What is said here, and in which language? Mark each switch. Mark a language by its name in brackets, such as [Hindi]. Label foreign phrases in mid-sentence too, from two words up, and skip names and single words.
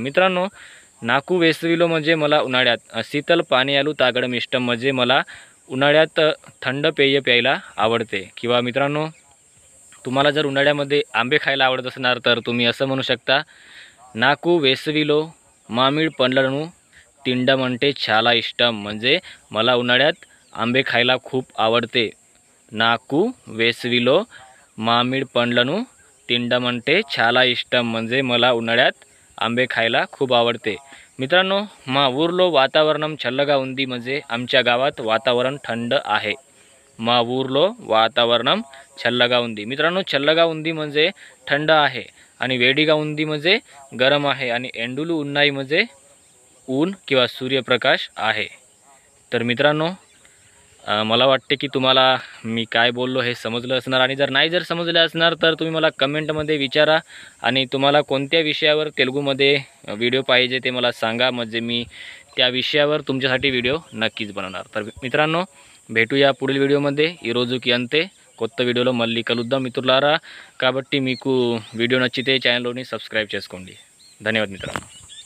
[Marathi] मित्रांनो, [Telugu] నాకు వేసవిలో [Marathi] म्हणजे मला उन्हाळ्यात, [Telugu] శీతల పానీయాలు తాగడం ఇష్టం [Marathi] म्हणजे मला उन्हाळ्यात थंड पेय प्यायला आवडते. किंवा मित्रांनो, तुम्हाला जर उन्हाळ्यामध्ये आंबे खायला आवडत असणार तर तुम्ही असं म्हणू शकता [Telugu] నాకు వేసవిలో మామిడి పండ్లను తినడమంటే చాలా ఇష్టం [Marathi] म्हणजे मला उन्हाळ्यात आंबे खायला खूप आवडते. [Telugu] నాకు వేసవిలో మామిడి పండ్లను తినడమంటే చాలా ఇష్టం [Marathi] म्हणजे मला उन्हाळ्यात आंबे खायला खूप आवडते. मित्रांनो, [Telugu] మా ఊర్లో వాతావరణం చల్లగా ఉంది [Marathi] म्हणजे आमच्या गावात वातावरण थंड आहे. [Telugu] మా ఊర్లో వాతావరణం చల్లగా ఉంది. [Marathi] मित्रांनो, [Telugu] చల్లగా ఉంది [Marathi] म्हणजे थंड आहे आणि [Telugu] వేడిగా ఉంది [Marathi] म्हणजे गरम आहे आणि [Telugu] ఎండలు ఉన్నాయి [Marathi] म्हणजे ऊन किंवा सूर्यप्रकाश आहे. तर मित्रांनो, मला वाटते की तुम्हाला मी काय बोललो हे समजलं असणार आणि जर नाही समजलं असणार तर तुम्ही मला कमेंटमध्ये विचारा आणि तुम्हाला कोणत्या विषयावर तेलुगूमध्ये व्हिडिओ पाहिजे ते मला सांगा म्हणजे मी त्या विषयावर तुमच्यासाठी व्हिडिओ नक्कीच बनवणार. तर मित्रांनो, भेटूया पुढील व्हिडिओमध्ये. [Telugu] ఈ రోజుకి అంతే. కొత్త వీడియోలో మళ్ళీ కలుద్దాం మిత్రులారా. కాబట్టి మీకు వీడియో నచ్చితే ఛానల్ని సబ్స్క్రైబ్ చేసుకోండి. ధన్యవాదాలు మిత్రులారా.